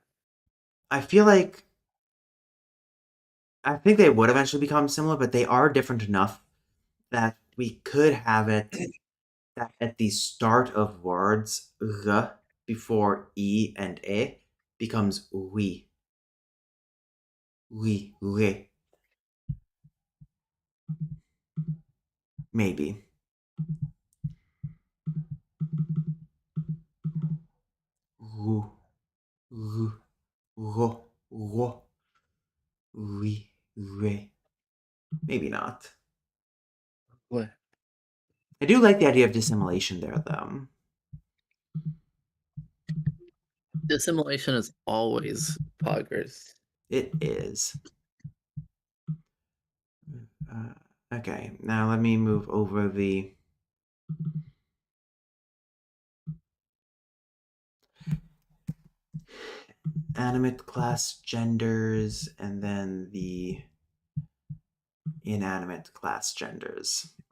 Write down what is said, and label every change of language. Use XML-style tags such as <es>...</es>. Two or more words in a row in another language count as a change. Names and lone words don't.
<en>I feel like I think they would eventually become similar, but they are different enough that we could have it that at the start of words, the before e and e becomes we, le, maybe. Ru, ru, ro, ro, oui, re. Maybe not. What? I do like the idea of dissimilation there, though. Dissimilation is always poggers. It is. Okay, now let me move over the animate class genders and then the inanimate class genders.</en>